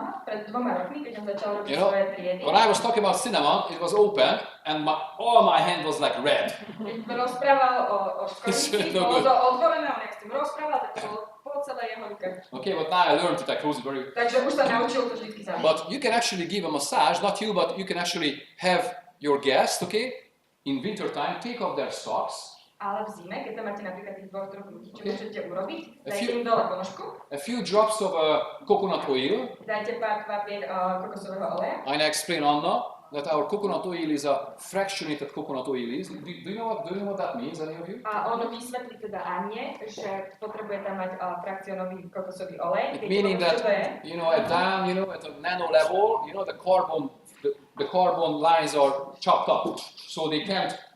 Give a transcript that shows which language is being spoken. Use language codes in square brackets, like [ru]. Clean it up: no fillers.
[sk] Pred 2 rokmi, keď som začal robiť svoje triedy. [en] When I was talking about cinnamon, it was open and all my hand was like red. [sk] Keď rozprával o škorici, bolo to otvorené, on jak s tým rozprával, tak to bolo po celé jeho ruke. [en] Okay, but now I learned it, I close it very... [sk] Takže už sa naučil to vždycky sám. [en] But you can actually give a massage, not you, but you can actually have your guest, okay, in winter time, take off their socks. [sk] Ale v zime, keď tam máte napríklad tých 2-3 ľudí, čo môžete urobiť, dajte im dole ponožku. [en] A few drops of coconut oil. [sk] Dajte pár kvapiek kokosového oleja. [en] I explain Anna that our coconut oil is a fractionated coconut oil. Do you know what that means, any of you? [sk] A on vysvetlí teda Anne, že potrebuje tam mať frakcionový kokosový olej. [en] Meaning that, you know, at down, you know, at a nano level, you know, the carbon lines are chopped up, so they can't.